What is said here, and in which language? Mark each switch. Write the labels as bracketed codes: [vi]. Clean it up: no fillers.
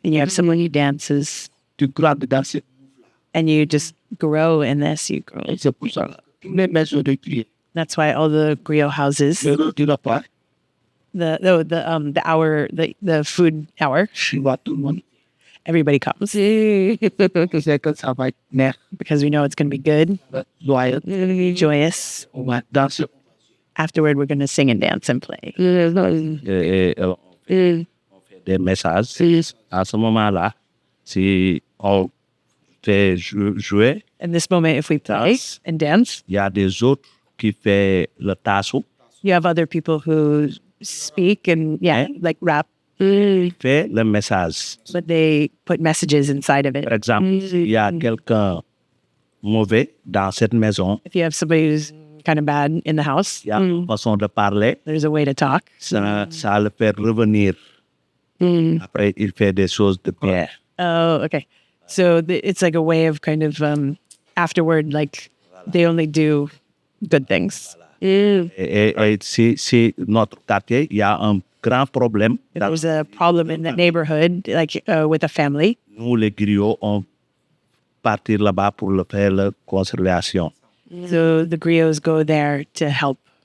[en] and you have someone who dances, [fr] Tu crois de danser. [en] and you just grow in this. You grow. [fr] Et c'est pour ça que toutes les maisons de prière, [en] That's why all the griot houses, [fr] tu n'as pas, [en] the food hour, [fr] tu vois tout le monde. [en] everybody comes [fr] C'est que ça va être neex, [en] because we know it's going to be good, [fr] joyeux. [en] joyous. [fr] On va danser. [en] Afterward, we're going to sing and dance and play. [fr] Et on fait des messages. À ce moment-là, si on fait jouer, [en] In this moment, if we play and dance, [fr] il y a des autres qui font le tasso. [en] you have other people who speak and like rap. [fr] fait le message. [en] But they put messages inside of it. [fr] Par exemple, il y a quelqu'un mauvais dans cette maison, [en] If you have somebody who's kind of bad in the house, [fr] il y a une façon de parler, [en] there's a way to talk. [fr] ça le fait revenir. Après, il fait des choses de bien. [en] Oh, okay. So it's like a way of kind of afterward, like they only do good things. [fr] Et si notre quartier, il y a un grand problème. [en] If there's a problem in that neighborhood, like with a family, [fr] Nous, les griots, on partir là-bas pour le faire la conciliation. [en] so the griots go there to help.